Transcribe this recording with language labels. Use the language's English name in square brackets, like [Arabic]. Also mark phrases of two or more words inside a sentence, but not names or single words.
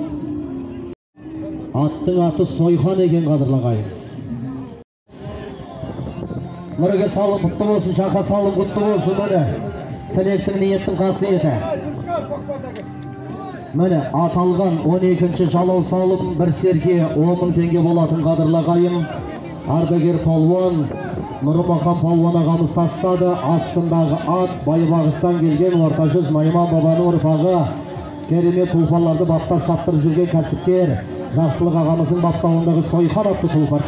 [Kazakh] Аттың аты Сойхан екен қадірлі ағайын. Нұрге салым құтты болсын, жақа салым құтты болсын. Міне тілектің ниеттің қасиеті. Міне аталған 12. жалау салым bir serke 10.000 tenge болатын қадірлі ағайын. Ардагер палуан Нұрмахан палуан ағамыз тастады. Астындағы ат Байбағыстан келген орта жүз Найман бабаның ұрпағы. Керемет тұлпарларды баптап шаптырып жүрген кәсіпкер Жақсылық ағамыздың баптауындағы Сойқан атты тұлпар.